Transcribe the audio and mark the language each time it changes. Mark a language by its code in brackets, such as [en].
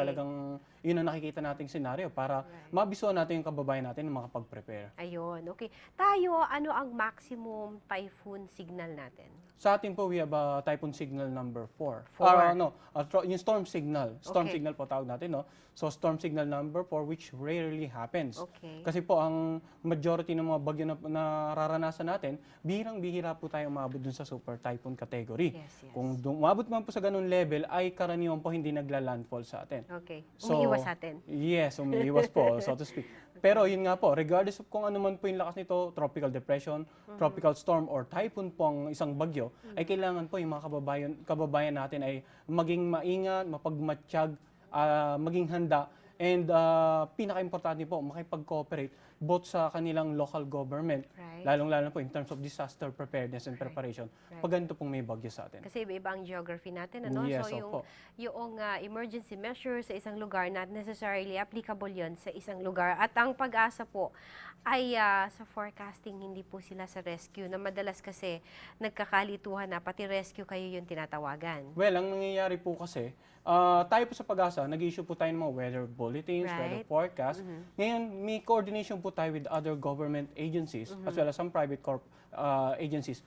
[tl] talagang yun ang nakikita nating scenario para mabisuan natin yung kababayan natin na makapag-prepare. Ayun, okay. Tayo, ano ang maximum typhoon signal natin? Sa atin po, [en] we have typhoon signal number 4. Four. Yung storm signal. Storm Okay. [tl] signal po tawag natin, no? [en] So, storm signal number 4, which rarely happens. Okay. [tl] Kasi po, ang majority ng mga bagyo na nararanasan natin, bihirang-bihira po tayo umabot dun sa super typhoon category. [en] Yes, yes. [tl] Kung umabot man po sa ganun level, ay karaniwan po hindi nagla-landfall sa atin. [en] Okay. So, [tl] Umiiwas atin. [en] Yes, [tl] umiiwas po, [en] so to speak. [tl] Pero yun nga po, [en] regardless of [tl] kung ano man po yung lakas nito, [en] tropical depression, tropical storm, or typhoon [tl] po ang isang bagyo, ay kailangan po yung mga kababayan natin ay maging maingat, mapagmatsyag, maging handa, and pinaka-importante po, makipag-cooperate both sa kanilang local government, [en] Right. [tl] lalong-lalo po [en] in terms of disaster preparedness and preparation, Right. [tl] pag ganito pong may bagyo sa atin. Kasi iba-iba ang geography natin, ano? [en] Yes, So, [tl] opo. yung emergency measures sa isang lugar, [en] not necessarily applicable [tl] yon sa isang lugar. At ang pag-asa po ay sa forecasting, hindi po sila sa rescue, na madalas kasi nagkakalituhan na, pati rescue kayo yung tinatawagan. Well, ang nangyayari po kasi, tayo po sa PAGASA, nag-issue po tayo ng mga weather bulletins, [en] Right. [tl] weather forecast. Ngayon, may coordination po tayo [en] with other government agencies as well as some private agencies